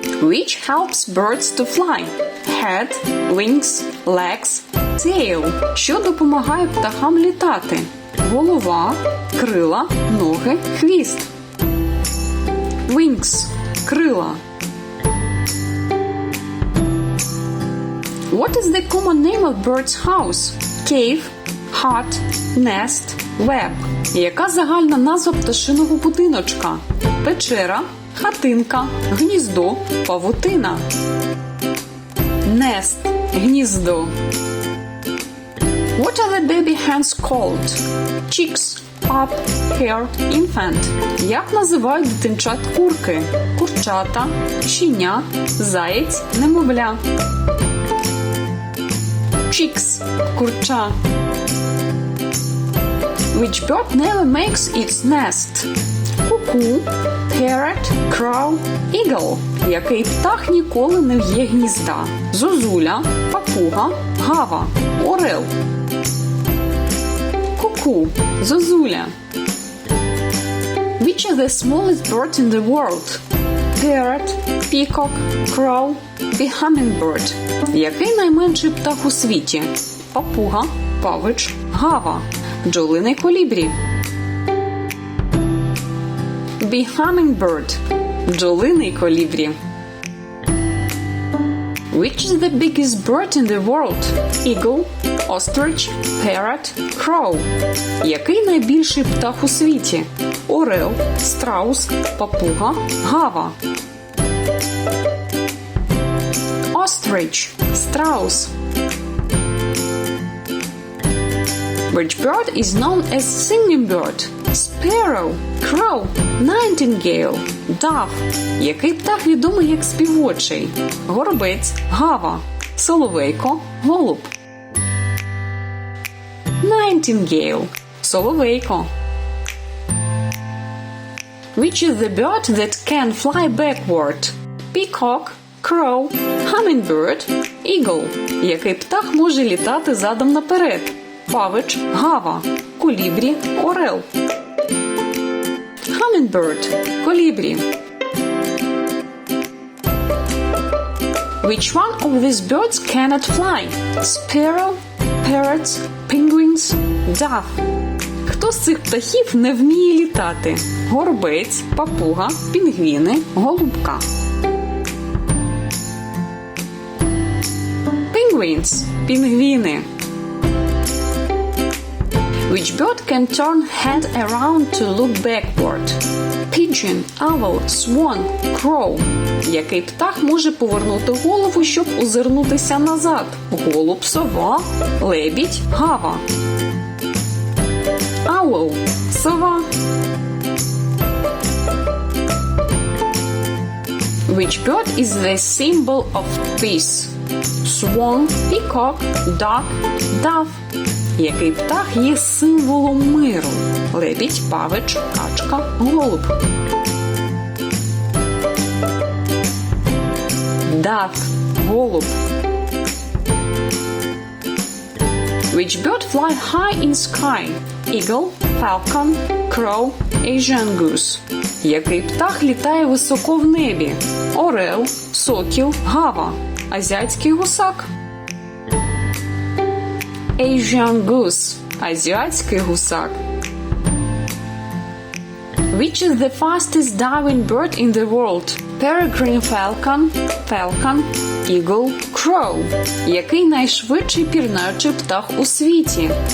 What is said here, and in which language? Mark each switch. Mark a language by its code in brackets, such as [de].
[en] Which helps birds to fly? Head, wings, legs, tail. [uk] Що допомагає птахам літати? Голова, крила, ноги, хвіст. [en] Wings – крила. What is the common name of bird's house? Cave, hut, nest, web. [uk] Яка загальна назва пташиного будиночка? Печера, хатинка, гніздо, павутина. [en] Nest – гніздо. What are the baby hens called? Chicks, pup, hare, infant. [uk] Як називають дитинчат курки? Курчата, щеня, заєць, немовля. [en] Chicks – курча. Which bird never makes its nest? Cuckoo, parrot, crow, eagle. [uk] Який птах ніколи не в'є гнізда? Зозуля, папуга, гава, орел. [en] Cuckoo – зозуля. Which is the smallest bird in the world? Parrot, peacock, crow, the hummingbird. [uk] Який найменший птах у світі? Папуга, павич, гава, бджолиний колібрі. [en] The hummingbird – бджолиний колібрі. Which is the biggest bird in the world? Eagle, ostrich, parrot, crow. [uk] Який найбільший птах у світі? Орел, страус, папуга, гава. [en] Ostrich – страус. Which bird is known as singing bird? Sparrow, crow, nightingale, dove. [uk] Який птах відомий як співочий? Горобець, гава, соловейко, голуб. [en] Nightingale – соловейко. Which is the bird that can fly backward? Peacock, crow, hummingbird, eagle. [uk] Який птах може літати задом наперед? Павич, гава, колібрі, орел. [en] Hummingbird – колібрі. Which one of these birds cannot fly? Sparrow, parrots, penguins, dove. [uk] Хто з цих птахів не вміє літати? Горобець, папуга, пінгвіни, голубка. [en] Penguins – пінгвіни. Which bird can turn head around to look backward? Pigeon, owl, swan, crow. [uk] Який птах може повернути голову, щоб озирнутися назад? Голуб, сова, лебідь, гава. [en] Owl – сова. Which bird is the symbol of peace? Swan, peacock, duck, dove. [uk] Який птах є символом миру? Лебідь, павич, качка, голуб. [en] Duck – голуб. Which bird fly high in sky? Eagle, falcon, crow, Asian goose. [uk] Який птах літає високо в небі? Орел, сокіл, гава, азіатський гусак. [en] Asian goose – азіатський гусак. Which is the fastest diving bird in the world? Peregrine falcon, falcon, eagle, crow. [uk] Який найшвидший пірнаючий птах у світі?